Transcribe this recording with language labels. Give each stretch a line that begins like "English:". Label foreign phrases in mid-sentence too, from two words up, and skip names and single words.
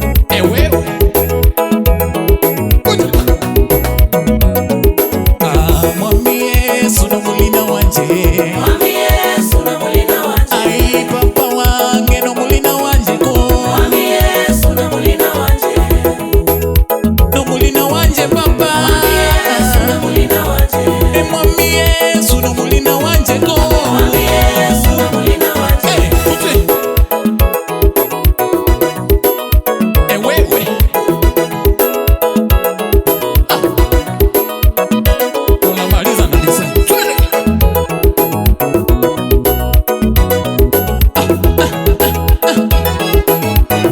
Swahili: Eh, wewe. Kuja.
Rundi: Ah, mwami Yesu no mulina wanje. Mwami Yesu no mulina wanje. Ai, papa wange no mulina wanje ko. Mwami Yesu no mulina wanje. No mulina wanje, papa. Mwami Yesu no mulina wanje. Eh, mwami Yesu no mulina wanje ko. Mwami Yesu no mulina wanje. Eh, kuti.
Swahili: Eh, wewe. Ah. Unamaliza na design. Twende. Ah, ah, ah, ah.